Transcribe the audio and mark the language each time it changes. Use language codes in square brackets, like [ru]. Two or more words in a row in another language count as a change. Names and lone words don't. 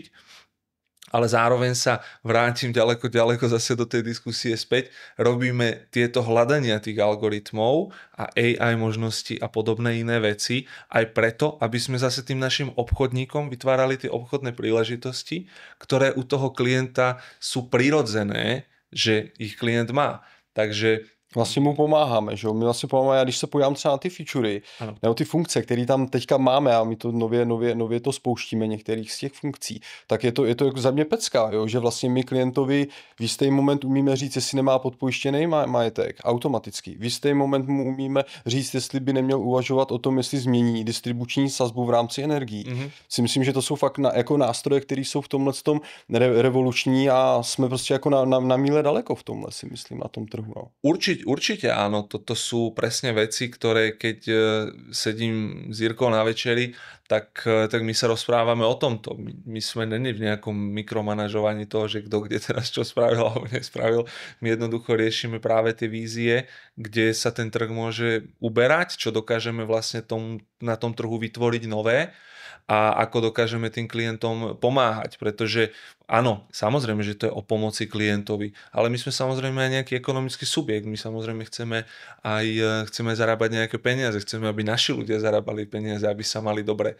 [sk] Ale zároveň sa vrátim ďaleko zase do tej diskusie späť. Robíme tieto hľadania tých algoritmov a AI možnosti a podobné iné veci aj preto, aby sme zase tým našim obchodníkom vytvárali tie obchodné príležitosti, ktoré u toho klienta sú prirodzené, že ich klient má. Takže [cs] vlastně mu pomáháme, že jo? My vlastně pomáháme, a když se podívám třeba na ty featurey, nebo ty funkce, které tam teďka máme a my to nově to spouštíme některých z těch funkcí, tak je to jako za mě pecka, jo? Že vlastně my klientovi v jistý moment umíme říct, jestli nemá podpojištěný majetek, automaticky. V jistý moment mu umíme říct, jestli by neměl uvažovat o tom, jestli změní distribuční sazbu v rámci energií. Si myslím, že to jsou fakt jako nástroje, které jsou v tomhle tom revoluční a jsme prostě jako na míle daleko v tomhle, si myslím, na tom trhu. No. [sk] Určite áno, toto sú presne veci, ktoré keď sedím s Jirkou na večeri, tak my sa rozprávame o tomto. My sme není v nejakom mikromanažovaní toho, že kto kde teraz čo spravil alebo nespravil. My jednoducho riešime práve tie vízie, kde sa ten trh môže uberať, čo dokážeme vlastne na tom trhu vytvoriť nové a ako dokážeme tým klientom pomáhať, pretože áno, samozrejme, že to je o pomoci klientovi, ale my sme samozrejme aj nejaký ekonomický subjekt, my samozrejme chceme zarábať nejaké peniaze, chceme, aby naši ľudia zarábali peniaze, aby sa mali dobre.